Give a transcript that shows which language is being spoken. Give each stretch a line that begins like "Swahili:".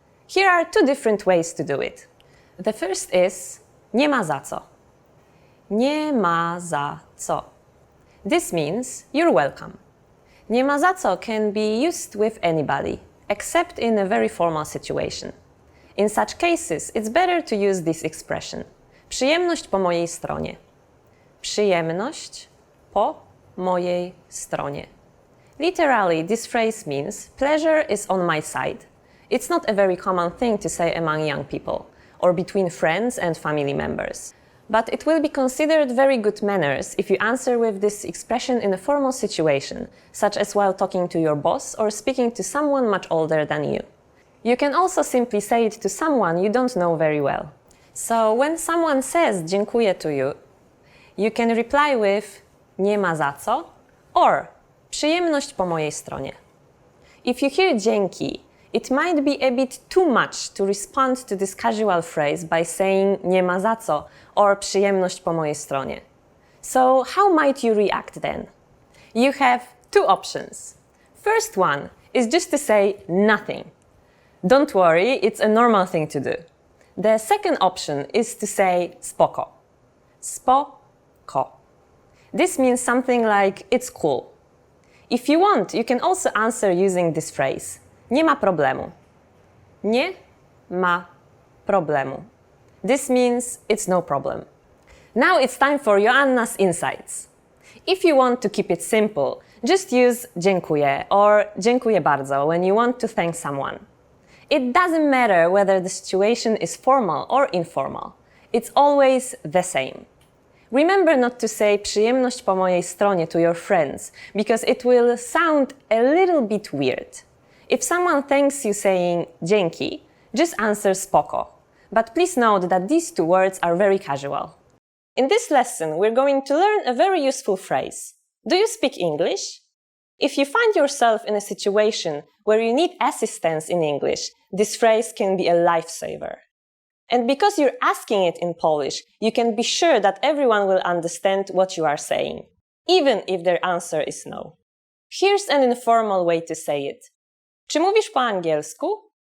English: Here are two different ways to do it. The first is nie ma za co. Nie ma za co. This means you're welcome. Nie ma za co can be used with anybody, except in a very formal situation. In such cases, it's better to use this expression.
Polish: Przyjemność po mojej stronie. Przyjemność po mojej stronie.
English: Literally, this phrase means pleasure is on my side. It's not a very common thing to say among young people, or between friends and family members. But it will be considered very good manners if you answer with this expression in a formal situation, such as while talking to your boss or speaking to someone much older than you. You can also simply say it to someone you don't know very well. So when someone says dziękuję to you, you can reply with nie ma za co or przyjemność po mojej stronie. If you hear dzięki, it might be a bit too much to respond to this casual phrase by saying nie ma za co or przyjemność po mojej stronie. So how might you react then? You have two options. First one is just to say nothing. Don't worry, it's a normal thing to do. The second option is to say spoko. Spoko. This means something like it's cool. If you want, you can also answer using this phrase. Nie ma problemu. Nie ma problemu. This means it's no problem. Now it's time for Joanna's insights. If you want to keep it simple, just use dziękuję or dziękuję bardzo when you want to thank someone. It doesn't matter whether the situation is formal or informal. It's always the same. Remember not to say przyjemność po mojej stronie to your friends, because it will sound a little bit weird. If someone thanks you saying dzięki, just answer spoko. But please note that these two words are very casual. In this lesson, we're going to learn a very useful phrase. Do you speak English? If you find yourself in a situation where you need assistance in English, this phrase can be a lifesaver. And because you're asking it in Polish, you can be sure that everyone will understand what you are saying, even if their answer is no. Here's an informal way to say it.
Polish: Czy mówisz po angielsku?